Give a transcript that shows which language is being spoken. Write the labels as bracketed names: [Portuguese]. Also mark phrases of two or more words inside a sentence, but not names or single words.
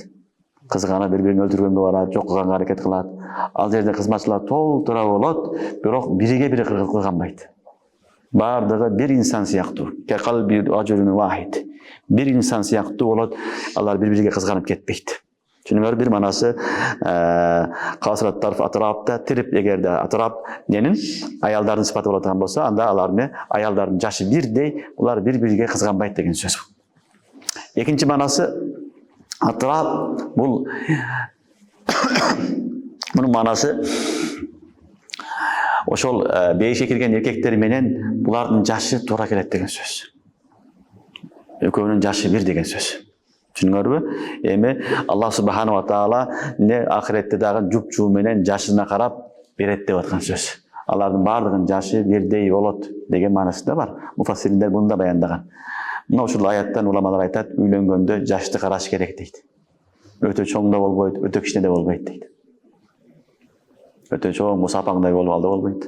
[Kyrgyz] Кызгана бири-бирин өлтүргөнгө барат, жок кылганга аракет кылат. Ал жерде кызматчылар толтура болот, бирок бириге-бири кылганбайт. Баардыгы бир инсан сыяктуу. [Arabic] قلب رجل واحد. [Kyrgyz] Бир инсан сыяктуу болот, алар бири-бириге кызганып кетпейт. Түшүнүңөр, бир манасы [Arabic] قاصرات طرف [Kyrgyz] атрапта тирип, эгерде атрап ненин аялдардын сыпаты болот болсо, анда алар аялдардын жашы бирдей, улар бири-бириге кызганбайт деген сөз. Экинчи манасы атрап бул мунун манасы ошол бейишке кирген эркектер менен булардын жашы туура келет деген сөз. Экөөнүн жашы бир деген сөз. Түшүнүңөрбү? Эми [Arabic] الله سبحانه وتعالى [Kyrgyz] ахиретте дагы жуп-жуу менен жашына карап берет деп аткан сөз. Алардын баардыгынын жашы бирдей болот деген маанасында бар. Муфассириндер муну да баяндаган. Мына ушул аяттан уламалар айтат, үйлөнгөндө жашты караш керек дейт. Өтө чоң да болбойт, өтө кичине да болбойт дейт. Өтө чоң мусапаңдай болуп алды болбойт.